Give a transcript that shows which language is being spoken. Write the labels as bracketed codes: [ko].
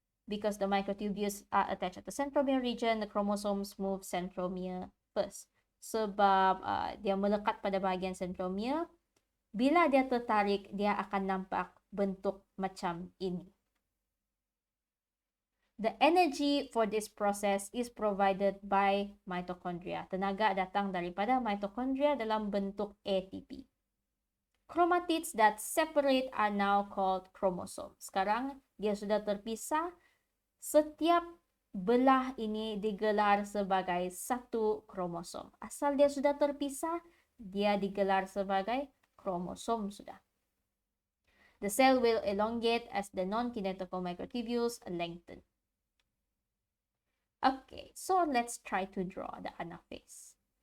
[en] Because the microtubules are attached at the centromere region, the chromosomes move centromere first. [ms] Sebab dia melekat pada bahagian centromere, bila dia tertarik, dia akan nampak bentuk macam ini. [en] The energy for this process is provided by mitochondria. [ms] Tenaga datang daripada mitochondria dalam bentuk ATP. [en] Chromatids that separate are now called chromosomes. [ms] Sekarang dia sudah terpisah. Setiap belah ini digelar sebagai satu kromosom. Asal dia sudah terpisah, dia digelar sebagai kromosom sudah. [en] The cell will elongate as the non-kinetical microtubules lengthen. Okay, so let's try to draw the anaphase.